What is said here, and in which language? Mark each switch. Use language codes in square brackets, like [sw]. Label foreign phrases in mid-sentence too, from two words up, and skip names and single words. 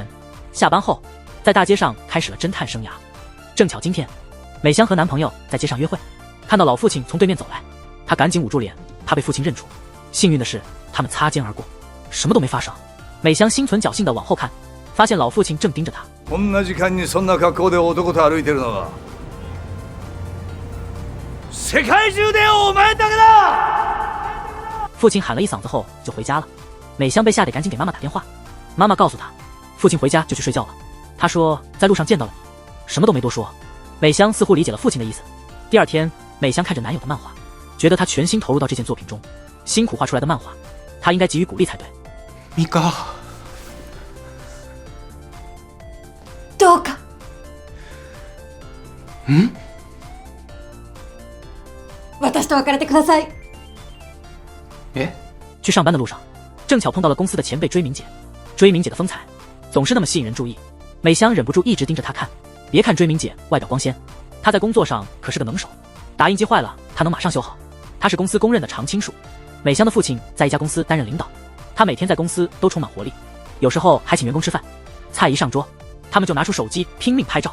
[zh] 下班后，在大街上开始了侦探生涯。正巧今天，美香和男朋友在街上约会，看到老父亲从对面走来，她赶紧捂住脸，怕被父亲认出。幸运的是，他们擦肩而过，什么都没发生。美香心存侥幸的往后看，发现老父亲正盯着她。 [ja] こんな時間にそんな格好で男と歩いてるのは世界中でお前だけだ！ [zh] 父亲喊了一嗓子后就回家了。美香被吓得赶紧给妈妈打电话，妈妈告诉她，父亲回家就去睡觉了。他说在路上见到了你，什么都没多说。美香似乎理解了父亲的意思。第二天，美香看着男友的漫画，觉得他全心投入到这件作品中，辛苦画出来的漫画，他应该给予鼓励才对。 [ja] ミカ、どうか。私と別れてください。 [zh] 去上班的路上，正巧碰到了公司的前辈追明姐。追明姐的风采总是那么吸引人注意，美香忍不住一直盯着她看。别看追明姐外表光鲜，她在工作上可是个能手，打印机坏了她能马上修好。她是公司公认的常青树。美香的父亲在一家公司担任领导，他每天在公司都充满活力，有时候还请员工吃饭，菜一上桌，他们就拿出手机拼命拍照。